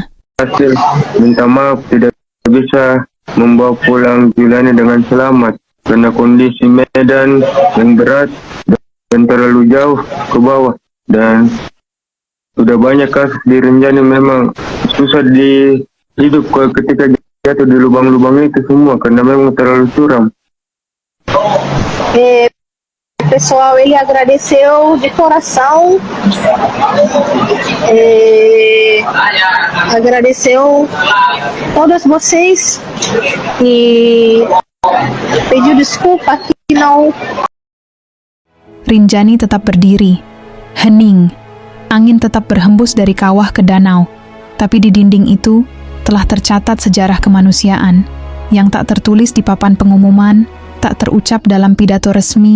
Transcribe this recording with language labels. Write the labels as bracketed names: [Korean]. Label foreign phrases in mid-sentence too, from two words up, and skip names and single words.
[Indonesian] Hasil minta maaf tidak bisa membawa pulang Juliana dengan selamat karena kondisi medan yang berat dan terlalu jauh ke bawah, dan sudah banyak kasus di Rinjani memang susah dihidup ketika jatuh di lubang-lubang itu semua karena memang terlalu curam. [Portuguese] Pessoal, ele agradeceu de coração, agradeceu todas vocês e pediu desculpa que não. [Indonesian] Rinjani tetap berdiri, hening. Angin tetap berhembus dari kawah ke danau, tapi di dinding itu telah tercatat sejarah kemanusiaan yang tak tertulis di papan pengumuman, tak terucap dalam pidato resmi.